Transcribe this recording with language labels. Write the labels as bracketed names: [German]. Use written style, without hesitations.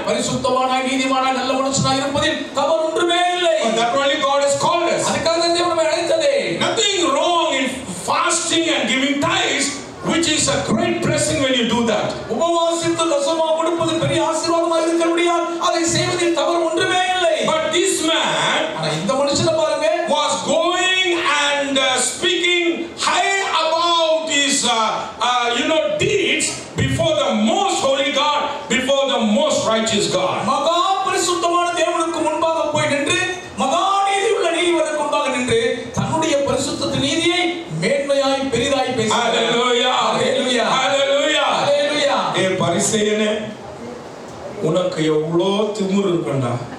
[Tamil] பரிசுத்தவானாய், நீதிமானாய், நல்ல மனுஷனாய் இருப்பதில் தவறு ஒன்றுமே இல்லை. [English] That only God has called us. [Tamil] அதுக்காக தேவன் நம்மை அழைத்ததே. [English] Nothing wrong in fasting and giving tithes, which is a great blessing when you do that. [Tamil] உபவாசித்து தசமா கொடுப்பது பெரிய ஆசீர்வாதமாக இருக்கிறபடியால் அதை செய்வதில் தவறு ஒன்றுமே இல்லை. [English] But this man, [Tamil] ஆனா இந்த மனுஷனை பாருங்க, [English] was going and speaking high about his deeds before the most holy God, before the most righteous God. [Tamil] மகா பரிசுத்தமான தேவனுக்கு முன்பாக போய் நின்று, மகா நீதியுள்ள நீதிபதிக்கு முன்பாக நின்று தன்னுடைய பரிசுத்த நீதியை மேன்மையாய் பெரிதாய் பேசினார். [English] Hallelujah. Hallelujah. Hallelujah. Hallelujah. [Tamil] பரிசேயனே, உனக்கு எவ்வளோ திமிரு இருக்குண்டா.